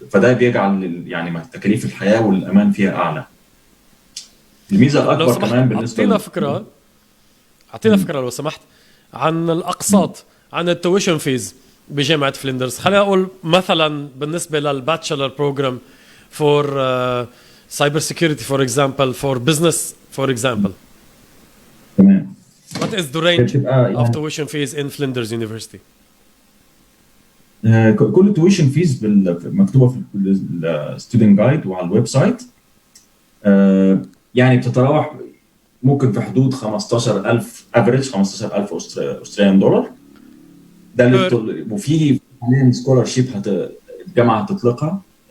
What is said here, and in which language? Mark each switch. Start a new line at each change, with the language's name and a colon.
Arabic: فده بيجعل يعني تكاليف الحياه والامان فيها اعلى. الميزه الاكبر كمان بالنسبه اعطينا فكره لو سمحت عن الاقساط، عن التويشن فيز بجامعه فليندرز. خلينا اقول مثلا بالنسبه للباتشلر بروجرام فور
English: cyber security for example, for business for example.
Arabic: تمام.
English: What is the range of tuition fees in Flinders University?
Arabic: كل التويشن فيز مكتوبه في الستودنت جايد وعلى الويب سايت. يعني بتتراوح ممكن في حدود 15,000 افريج، 15,000 أستراليان دولار. ده اللي وفي حاليا سكولارشيب الجامعه هتطلقها